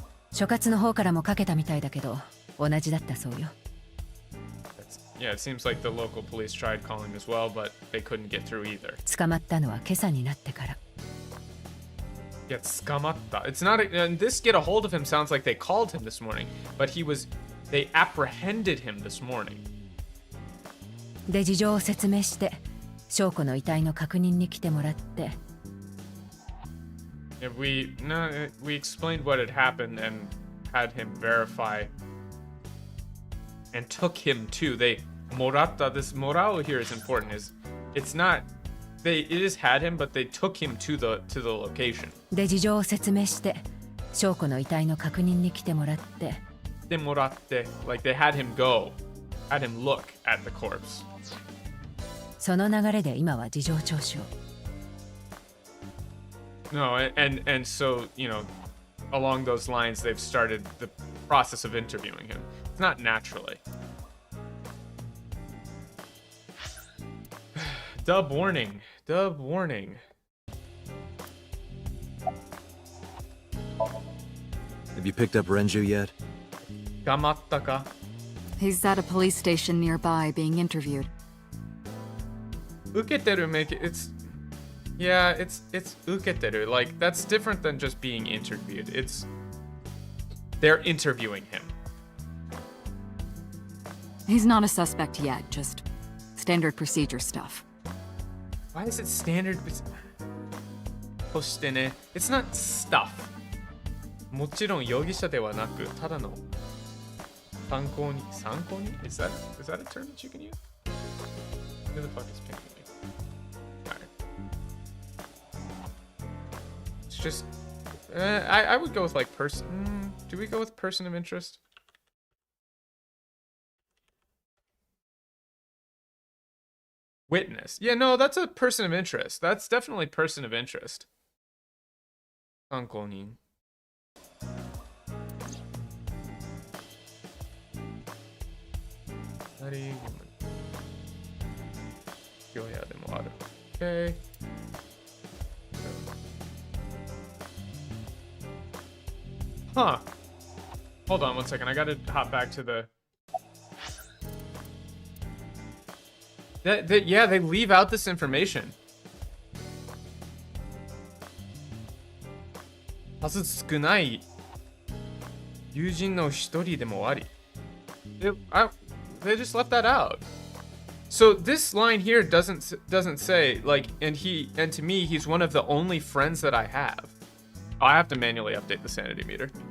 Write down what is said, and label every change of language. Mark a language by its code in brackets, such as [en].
[ja] 所轄の方からもかけたみたいだけど、同じだったそうよ。 [en] Yeah, it seems like the local police tried calling as well, but they couldn't get through either. [ja] 捕まったのは今朝になってから。 [en] Yeah, skamatta. It's not. And this get a hold of him sounds like they called him this morning, but they apprehended him this morning. [ja] で事情を説明して、証拠の遺体の確認に来てもらって。 [en] Yeah, we explained what had happened and had him verify and took him to. They moratta. This morao here is important. It's not. It is had him, but they took him to the location. [ja] で事情を説明して、証拠の遺体の確認に来てもらって。 [en] でmoratte, like they had him look at the corpse. [ja] その流れで今は事情聴取を。 [en] No, and so, you know, along those lines, they've started the process of interviewing him. It's not naturally. Dub warning. Dub warning. Have you picked up Renju yet? [ja] Gamatta ka? [en] He's at a police station nearby being interviewed. Uketeru make it. It's uketeru. Like, that's different than just being interviewed. They're interviewing him. He's not a suspect yet, just standard procedure stuff. Why is it standard? Postene. It's not stuff. [ja] もちろん容疑者ではなく、ただの参考に。 [en] 参考に is that a term that you can use? Who the fuck is picking me? Alright. It's just... I would go with like person... do we go with person of interest? Witness. Yeah, no, that's a person of interest. That's definitely person of interest. [ja] 参考人。 [en] Okay. Huh. Hold on 1 second. I gotta hop back to the... yeah, they leave out this information. [ja] 数少ない友人の一人でもあり。 [en] They just left that out. So this line here doesn't say like, and to me he's one of the only friends that I have. Oh, I have to manually update the sanity meter.